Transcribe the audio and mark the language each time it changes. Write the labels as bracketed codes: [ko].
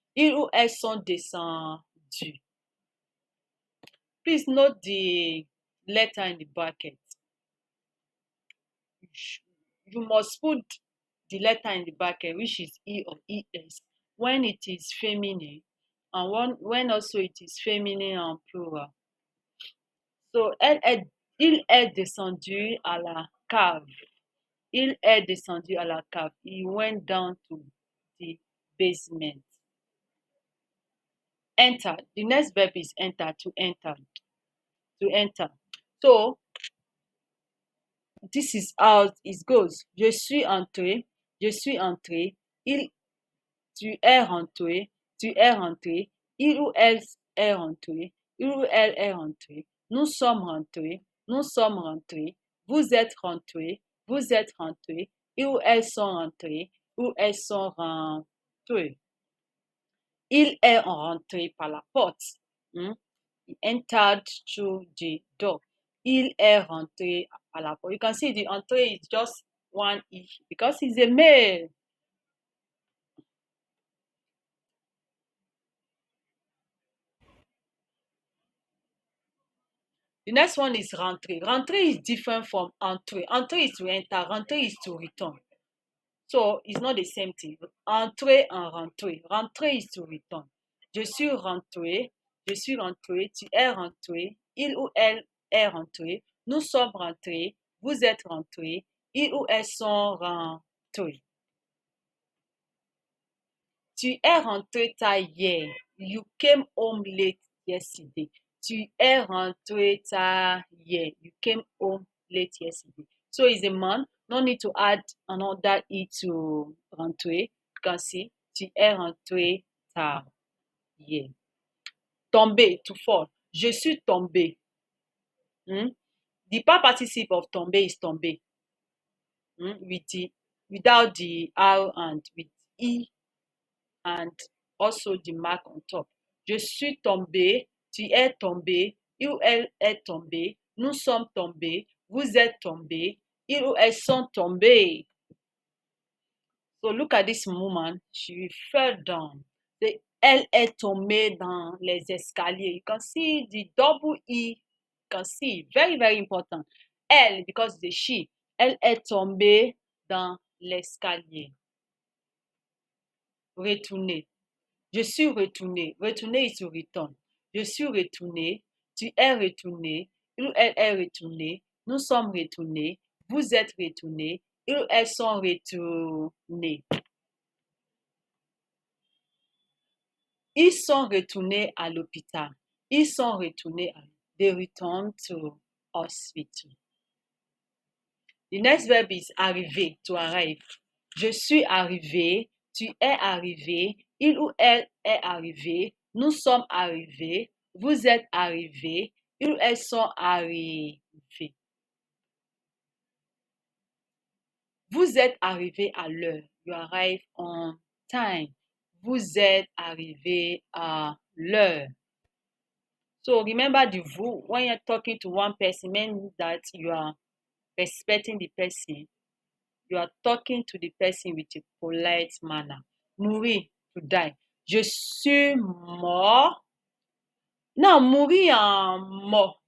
[fr] Ils ou elles sont descendus. [en] Please note the letter in the bracket. You must put the letter in the bracket, which is E or ES, when it is feminine, and when also it is feminine and plural. [fr] So, il est descendu à la cave. Il est descendu à la cave. [en] He went down to the basement. Enter. The next verb is enter, to enter. To enter. So, this is how it goes. [fr] Je suis entré. Je suis entré. Tu es rentré. Tu es rentré. Il ou elle est rentré. Il ou elle est rentré. Nous sommes rentrés. Nous sommes rentrés. Vous êtes rentrés. Vous êtes rentrés. Ils ou elles sont rentrés. Ou elles sont rentrés. Il est rentré par la porte. [en] He entered through the door. [fr] Il est rentré à la porte. [en] You can see the entrée is just one E because he's a male. The next one is rentrée. Rentrée is different from entrée. Entrée is to enter. Rentrée is to return. So it's not the same thing. Entrée and rentrée. Rentrée is to return. [fr] Je suis rentré. Je suis rentré. Tu es rentré. Il ou elle est rentré. Nous sommes rentrés. Vous êtes rentrés. Ils ou elles sont rentrés. Tu es rentré tard hier. [en] You came home late yesterday. [fr] Tu es rentré tard hier. [en] You came home late yesterday. So it's a man. No need to add another E to rentré. You can see. [fr] Tu es rentré tard hier. Tomber, [en] to fall. [fr] Je suis tombé. [en] The past participle of tomber is tombé. Without the R and with E and also the mark on top. [fr] Je suis tombé, tu es tombé, il ou elle est tombé, nous sommes tombés, vous êtes tombés, ils ou elles sont tombés. [en] So look at this woman, she fell down. [fr] Elle est tombée dans les escaliers. [en] You can see the double E. You can see, very, very important. Elle, because the she. [fr] Elle est tombée dans l'escalier. Retourner. Je suis retourné. Retourner [en] is to return. [fr] Je suis retourné. Tu es retourné. Il ou elle est retourné. Nous sommes retournés. Vous êtes retournés. Ils ou elles sont retournés. Ils sont retournés à l'hôpital. Ils sont retournés à [en] They returned to hospital. The next verb is arriver, to arrive. [fr] Je suis arrivé. Tu es arrivé. Il ou elle est arrivé. Nous sommes arrivés. Vous êtes arrivés. Ils ou elles sont arrivés. Vous êtes arrivé à l'heure. [en] You arrive on time. [fr] Vous êtes arrivé à l'heure. [en] So remember the vous. When you're talking to one person, means that you are respecting the person. You are talking to the person with a polite manner. Mourir, to die. [fr] Je suis mort. Now, mourir and mort.